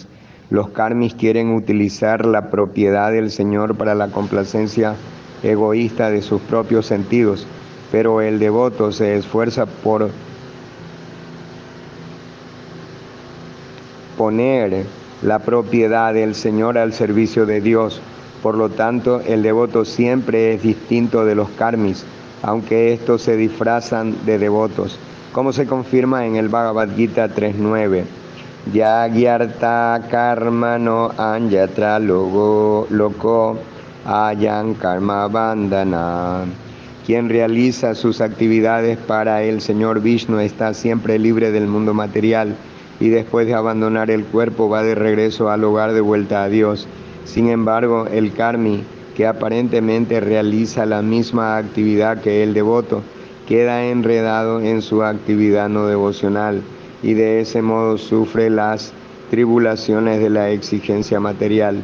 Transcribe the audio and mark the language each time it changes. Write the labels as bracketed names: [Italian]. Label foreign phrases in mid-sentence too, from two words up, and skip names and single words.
[Spanish] Los karmis quieren utilizar la propiedad del Señor para la complacencia egoísta de sus propios sentidos, pero el devoto se esfuerza por poner la propiedad del Señor al servicio de Dios. Por lo tanto, el devoto siempre es distinto de los karmis, aunque estos se disfrazan de devotos, como se confirma en el Bhagavad Gita 3.9. [Sanskrit] Yagyarta karma no anyatra loko ayan karma bandhana. [Spanish] Quien realiza sus actividades para el Señor Vishnu está siempre libre del mundo material, y después de abandonar el cuerpo va de regreso al hogar de vuelta a Dios. Sin embargo, el karmi, que aparentemente realiza la misma actividad que el devoto, queda enredado en su actividad no devocional y de ese modo sufre las tribulaciones de la exigencia material.